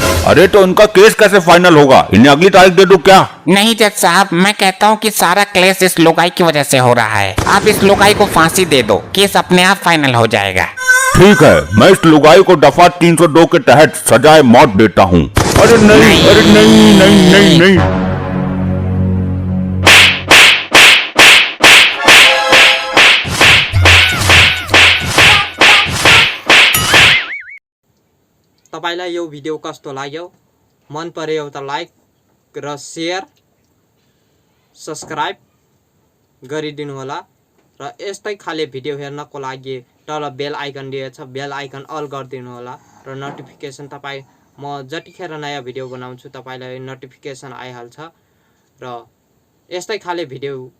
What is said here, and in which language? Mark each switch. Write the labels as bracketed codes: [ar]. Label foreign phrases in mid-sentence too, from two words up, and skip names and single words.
[hi] अरे तो उनका केस कैसे फाइनल होगा? इन्हें अगली तारीख दे दूं क्या? नहीं जज साहब, मैं कहता हूँ कि सारा क्लेश इस लोगाई की वजह से हो रहा है। आप इस लोगाई को फांसी दे दो, केस अपने आप फाइनल हो जाएगा। ठीक है, मैं इस लुगाई को दफा 302 के तहत सजाए मौत देता हूँ। अरे नहीं, अरे नहीं नहीं नहीं नहीं। [ne] तपाईलाई यो भिडियो कस्तो लाग्यो? मन पर्यो त लाइक र [en] share subscribe [ne] गरिदिनु होला र यस्तै खाले भिडियो हेर्नको लागि तल [en] bell icon [ne] दिएछ, [en] bell icon [ne] अल गरिदिनु होला र नोटिफिकेसन तपाईँ म जतिखेर नयाँ भिडियो बनाउँछु तपाईलाई नोटिफिकेसन आइहाल्छ र यस्तै खाले भिडियो